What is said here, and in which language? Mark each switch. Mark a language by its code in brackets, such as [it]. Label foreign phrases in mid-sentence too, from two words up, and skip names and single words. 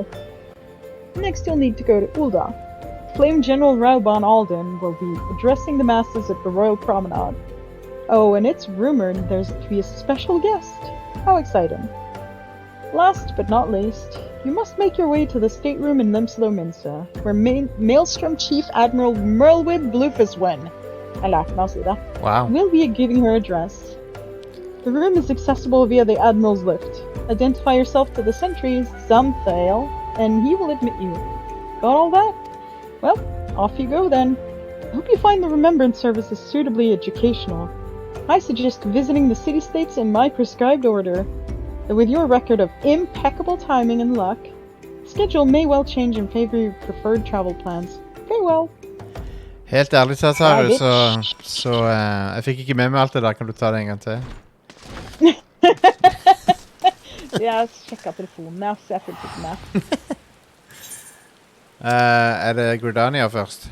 [en] Next you'll need to go to Ulda. Flame General Rauban Alden will be addressing the masses at the Royal Promenade. Oh, and it's rumored there's to be a special guest. How exciting. Last but not least, you must make your way to the stateroom in Limslow Minsa, where Maelstrom Chief Admiral Merlwib Bluefiswen, [no] I lærte meg å si det, [en] will be giving her address. The room is accessible via the Admiral's lift. Identify yourself to the sentries, Zamthael, and he will admit you. Got all that? Well, off you go then. I hope you find the remembrance services suitably educational. I suggest visiting the city-states in my prescribed order. With your record of impeccable timing and luck, schedule may well change in favor of your preferred travel plans. Farewell. [no] Helt ærlig talt, Haru, Bye, så jeg fikk ikke med meg alt det der. Kan du ta det en gang til? Jeg sjekket telefonen, ja, så jeg fulgte ikke med. Er det Gridania først?